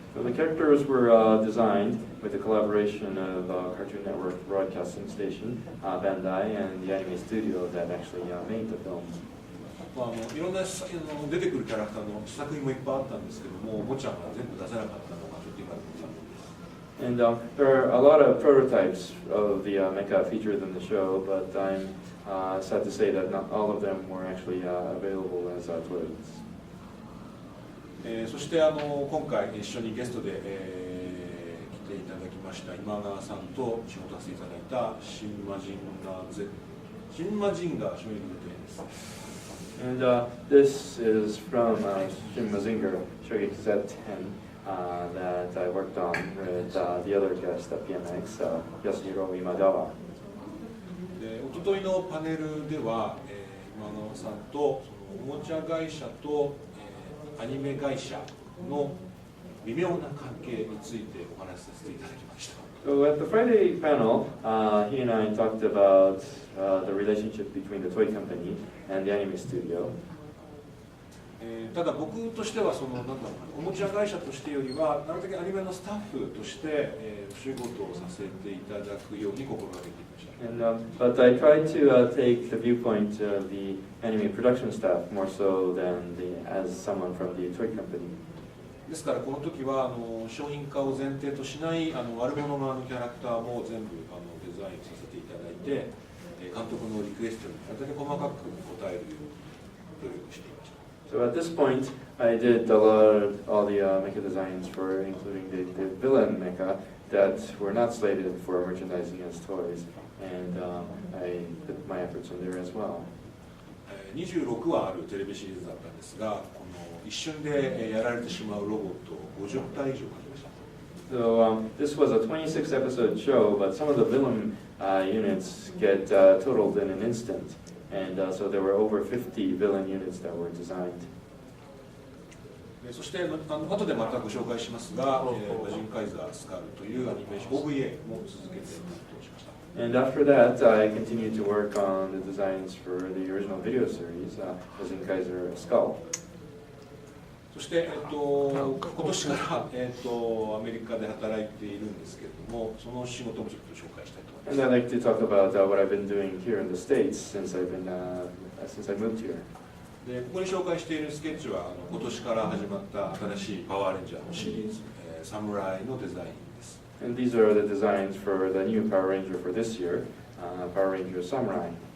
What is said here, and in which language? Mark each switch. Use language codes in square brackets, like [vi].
[en] So the characters were designed with the collaboration of Cartoon Network Broadcasting Station, Bandai, and the anime studio that actually made the film. [ja] いろんな出てくるキャラクターの試作品もいっぱいあったんですけども、おもちゃが全部出せなかったのがちょっと今の残念です。 [en] And there are a lot of prototypes of the mecha featured in the show, but I'm sad to say that not all of them were actually available as toys. [ja] そして今回一緒にゲストで、来ていただきました今川さんと仕事させていただいたシンマジンガー Z、シンマジンガー衝撃の点です。 [en] And this is from Shin Mazinger, Shougeki Z-Hen, that I worked on with the other guest at PMX, Yasuhiro Imagawa. [ja] おとといのパネルでは、今川さんとそのおもちゃ会社と、アニメ会社の微妙な関係についてお話しさせていただきました。 [en] So at the Friday panel, he and I talked about the relationship between the toy company and the anime studio. [ja] ただ僕としてはおもちゃ会社としてよりはなるべくアニメのスタッフとして、お仕事をさせていただくように心がけていました。 [en] And, but I tried to take the viewpoint of the anime production staff more so than as someone from the toy company. [ja] ですからこの時は商品化を前提としない悪者側のキャラクターも全部デザインさせていただいて、監督のリクエストになるだけ細かく応えるように努力していました。 [en] So at this point, I did all the mecha designs for including the villain mecha that were not slated for merchandising as toys, and I put my efforts in there as well. [ja] 26話あるテレビシリーズだったんですが、一瞬でやられてしまうロボットを50体以上描きました。 [en] So this was a 26-episode show, but some of the villain units get totaled in an instant, and so there were over 50 villain units that were designed. [ja] そして後でまたご紹介しますが、マジンカイザースカルというアニメーション OVA も続けて担当しました。 [en] And after that, I continued to work on the designs for the original video series, Mazinkaiser SKL. [ja] そして、今年から、アメリカで働いているんですけれども、その仕事もちょっと紹介したいと思います。 [en] And I'd like to talk about what I've been doing here in the States since I moved here. [ja] でここに紹介しているスケッチは今年から始まった新しいパワーレンジャーのシリーズ、サムライのデザインです。 [en] And these are the designs for the new Power Ranger for this year, Power Ranger Samurai.